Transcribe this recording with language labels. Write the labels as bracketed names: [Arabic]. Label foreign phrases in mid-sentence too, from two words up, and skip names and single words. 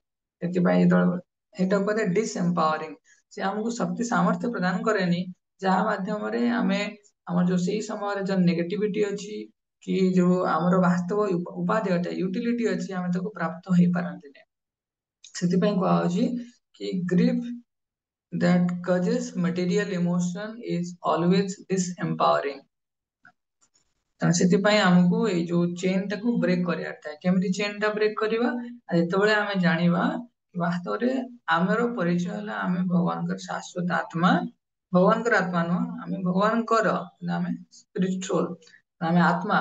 [Odia] ସେଥିପାଇଁ ଯେତେବେଳେ ସେଇଟାକୁ କୁହାଯାଏ ଡିସ୍ ଏମ୍ପାୱାରିଂ। ସେ ଆମକୁ ଶକ୍ତି ସାମର୍ଥ୍ୟ ପ୍ରଦାନ କରେନି, ଯାହା ମାଧ୍ୟମରେ ଆମେ ଆମର ଯୋଉ ସେଇ ସମୟରେ ଯୋଉ ନେଗେଟିଭିଟି ଅଛି କି ଯୋଉ ଆମର ବାସ୍ତବ ଉପାଦେୟତା ୟୁଟିଲିଟି ଅଛି, ଆମେ ତାକୁ ପ୍ରାପ୍ତ ହେଇପାରନ୍ତିନି। ସେଥିପାଇଁ କୁହାହଉଛି କି [English] ଗ୍ରିଫ that causes material emotion is always disempowering। [Odia] ତେଣୁ ସେଥିପାଇଁ ଆମକୁ ଏଇ ଯୋଉ ଚେନ୍ ଟାକୁ ବ୍ରେକ୍ କରିବାର ଥାଏ। କେମିତି ଚେନ୍ ଟା ବ୍ରେକ୍ କରିବା? ଯେତେବେଳେ ଆମେ ଜାଣିବା ବାସ୍ତବରେ ଆମର ପରିଚୟ ହେଲା ଆମେ ଭଗବାନଙ୍କର ଶାଶ୍ୱତ ଆତ୍ମା। ଭଗବାନଙ୍କର ଆତ୍ମା ନୁହଁ, ଆମେ ଭଗବାନଙ୍କର, ଆମେ ସ୍ପିରିଚୁଆଲ, ଆମେ ଆତ୍ମା।